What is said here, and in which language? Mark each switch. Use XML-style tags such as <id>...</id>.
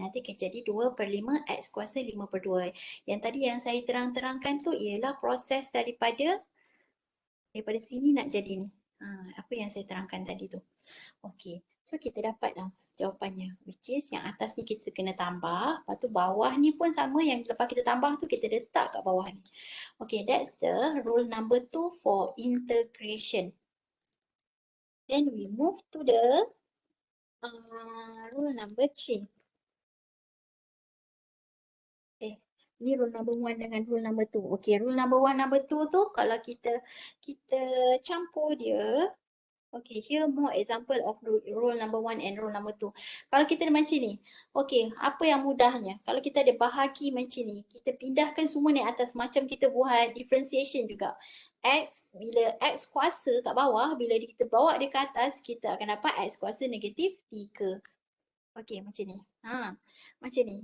<ms>Nanti akan jadi 2/5 X kuasa 5/2. Yang tadi yang saya terangkan tu ialah proses daripada sini nak jadi ni. Apa yang saya terangkan tadi tu. Okey, so kita dapatlah jawapannya.</ms> <en>Which is</en> <ms>yang atas ni kita kena tambah. Lepas tu bawah ni pun sama, yang lepas kita tambah tu kita letak kat bawah ni.</ms> <en>Okay, that's the rule number 2 for integration. Then we move to the rule number 3.</en> <ms>Ni rule number 1 dengan rule number 2. Okay, rule number 1, number 2 tu kalau kita campur dia.</ms> <en>Okay, here more example of rule number 1 and rule number 2.</en> <ms>Kalau kita ada macam ni, okay, apa yang mudahnya? Kalau kita ada bahagi macam ni, kita pindahkan semua ni atas macam kita buat differentiation juga. Bila X kuasa kat bawah, bila kita bawa dia ke atas, kita akan dapat X kuasa negatif 3. Okay, macam ni. Macam ni.</ms>